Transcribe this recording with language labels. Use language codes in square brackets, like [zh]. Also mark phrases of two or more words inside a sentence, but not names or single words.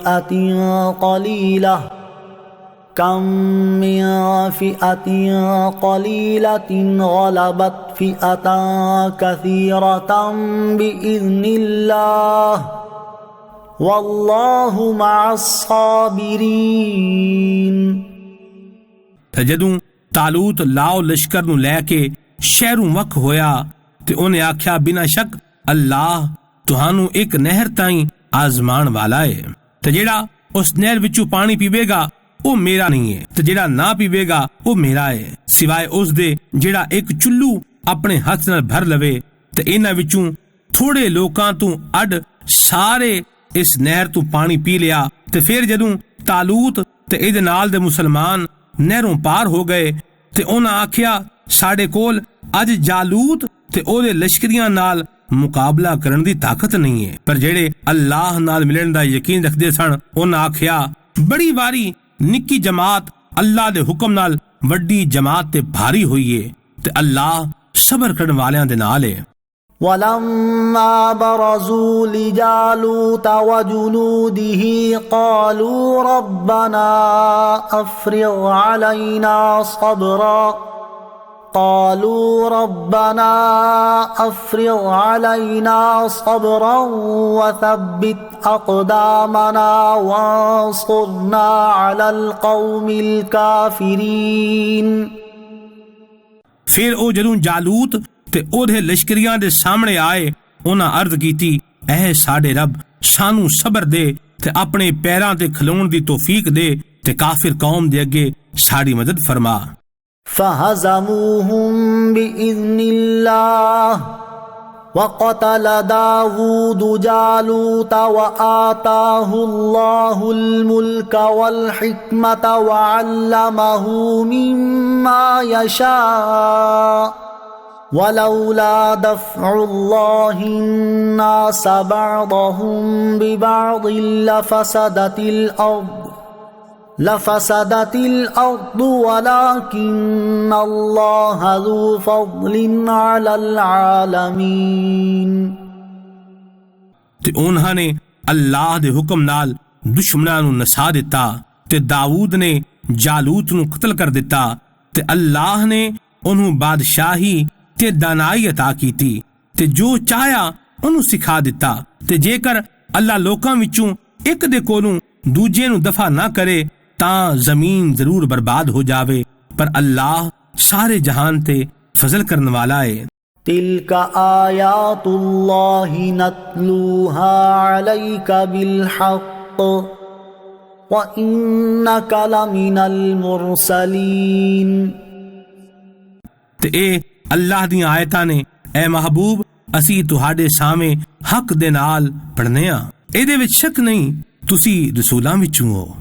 [ar] فئة قليلة غلبت فئة كثيرة بإذن الله والله مع الصابرين۔ [pa] تے جدوں طالوت لاؤ لشکر نو لے کے شہروں وق ہویا تے انہیں آکھیا بنا شک اللہ تہانوں ایک نہر تائیں آزمان والا ہے، تے جیڑا اس نہر وچوں پانی پیوے گا وہ میرا نہیں ہے، تے جیڑا نہ پیوے گا وہ میرا ہے، سوائے اس دے جیڑا ایک چلو اپنے ہاتھ نال بھر لوے۔ تے انہاں وچوں تھوڑے لوکاں تو اڈ سارے اس نہر تو پانی پی لیا۔ تے پھر جدوں طالوت تے اے دے نال دے مسلمان نہروں پار ہو گئے تے انہاں آکھیا ساڈے کول اج جالوت تے او دے لشکریاں نال مقابلہ کرن دی طاقت نہیں ہے، پر جڑے اللہ نال ملن دا یقین رکھدے سن انہاں آکھیا بڑی واری نکی جماعت اللہ دے حکم نال وڈی جماعت تے بھاری ہوئی ہے، تے اللہ صبر کرن والیاں دے نال ہے۔ [ar] وَلَمَّا بَرَزُوا لِجَالُوتَ وَجُنُودِهِ قَالُوا رَبَّنَا أَفْرِغْ عَلَيْنَا صَبْرًا وَثَبِّتْ أَقْدَامَنَا وَانصُرْنَا عَلَى الْقَوْمِ الْكَافِرِينَ۔ [pa] پھر او جدوں جالوت تے او دے لشکریاں دے سامنے آئے انہاں عرض کیتی اے ساڈے رب سانو صبر دے تے اپنے پیراں تے کھلون دی توفیق دے تے کافر قوم دے اگے ساڈی مدد فرما۔ [ar] فَهَزَمُوهُمْ بِإِذْنِ اللَّهِ وَقَتَلَ دَاوُودُ جَالُوتَ وَآتَاهُ اللَّهُ الْمُلْكَ وَالْحِكْمَةَ وَعَلَّمَهُ مِمَّا يَشَاءُ وَلَوْلَا دَفْعُ اللَّهِ النَّاسَ بَعْضَهُمْ بِبَعْضٍ لَفَسَدَتِ الْأَرْضُ وَلَكِنَّ اللَّهَ ذُو فَضْلٍ عَلَى الْعَالَمِينَ۔ [pa] تے انہاں نے اللہ دے حکم نال دشمناں نو نسا دتا تے داؤد نے جالوت نو قتل کر دتا تے اللہ نے انہوں بادشاہی تے دانائی عطا کیتی تے جو چاہیا انہوں سکھا دتا تے جے کر اللہ لوکاں وچوں ایک دے کولوں دوجے نو دفع نہ کرے تاں زمین ضرور برباد ہو جاوے، پر اللہ سارے جہان تے فضل کرن والا ہے۔ [ar] تِلْكَ آیات اللہ نتلوها علیک بالحق وَإِنَّكَ لَمِنَ الْمُرْسَلِينَ۔ [pa] تے اے اللہ دی آیتاں نے اے محبوب اسی تہاڈے سامنے حق دے نال پڑھنے ہاں، اے دے وچ شک نہیں تسی رسولاں وچوں ہو۔